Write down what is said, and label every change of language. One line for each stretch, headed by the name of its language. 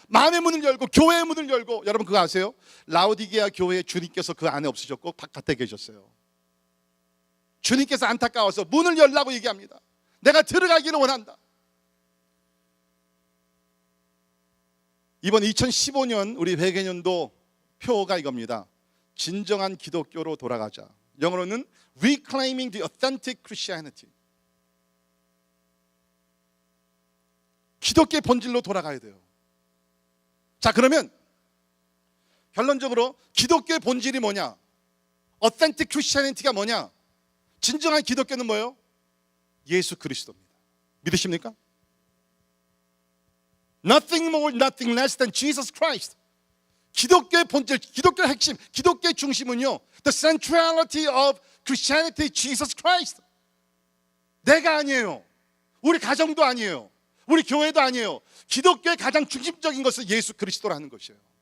Korean: 마음의 문을 열고 교회의 문을 열고. 여러분 그거 아세요? 라오디게아 교회에 주님께서 그 안에 없으셨고 바깥에 계셨어요. 주님께서 안타까워서 문을 열라고 얘기합니다. 내가 들어가기를 원한다. 이번 2015년 우리 회개년도 표가 이겁니다. 진정한 기독교로 돌아가자. 영어로는
English: Reclaiming the Authentic Christianity.
Korean: 기독교의 본질로 돌아가야 돼요. 자, 그러면 결론적으로 기독교의 본질이 뭐냐?
English: Authentic Christianity
Korean: 가 뭐냐? 진정한 기독교는 뭐예요? 예수 그리스도입니다. 믿으십니까?
English: Nothing more, nothing less than Jesus Christ.
Korean: 기독교의 본질, 기독교의 핵심, 기독교의 중심은요,
English: The centrality of Christianity, Jesus Christ.
Korean: 내가 아니에요. 우리 가정도 아니에요. 우리 교회도 아니에요. 기독교의 가장 중심적인 것은 예수 그리스도라는 것이에요.